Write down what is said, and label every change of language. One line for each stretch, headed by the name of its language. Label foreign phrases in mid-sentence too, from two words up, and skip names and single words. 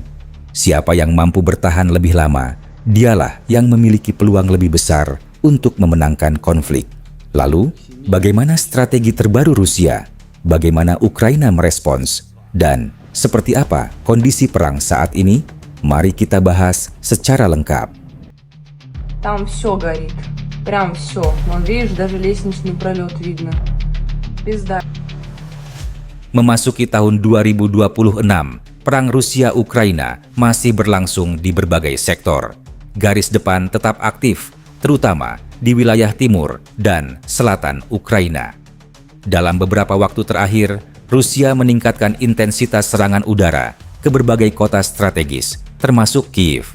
Indonesian: Siapa yang mampu bertahan lebih lama, dialah yang memiliki peluang lebih besar untuk memenangkan konflik. Lalu, bagaimana strategi terbaru Rusia? Bagaimana Ukraina merespons? Dan seperti apa kondisi perang saat ini? Mari kita bahas secara lengkap.
Russian: Там все горит. Прям все. Вон, видишь, даже лестничный пролет видно. Пизда.
Indonesian: Memasuki tahun 2026, perang Rusia-Ukraina masih berlangsung di berbagai sektor. Garis depan tetap aktif, terutama di wilayah timur dan selatan Ukraina. Dalam beberapa waktu terakhir, Rusia meningkatkan intensitas serangan udara ke berbagai kota strategis, termasuk Kiev.